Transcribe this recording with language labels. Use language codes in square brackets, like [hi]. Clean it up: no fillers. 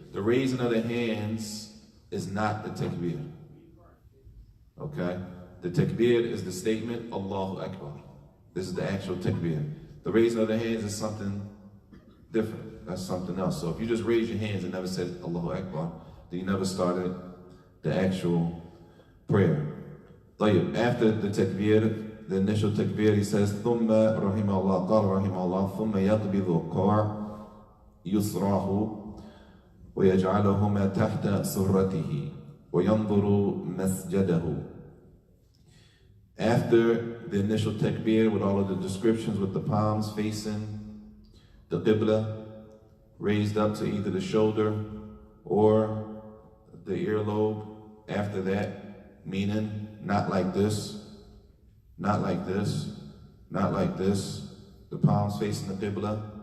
[en] The raising of the hands is not the takbir. Okay? The takbir is the statement, Allahu Akbar. This is the actual takbir. The raising of the hands is something different. That's something else. So if you just raise your hands and never said Allahu Akbar, then you never started the actual prayer. [ar] طيب, [en] after the takbir, the initial takbir, he says, [ar] ثم رحمه الله, قال رحمه الله, ثم يقبض قاع يسراه ويجعلهما تحت سرته وينظر مسجده. [en] After the initial takbir with all of the descriptions with the palms facing the qibla, raised up to either the shoulder or the earlobe. After that, meaning not like this, not like this, not like this, the palms facing the qibla.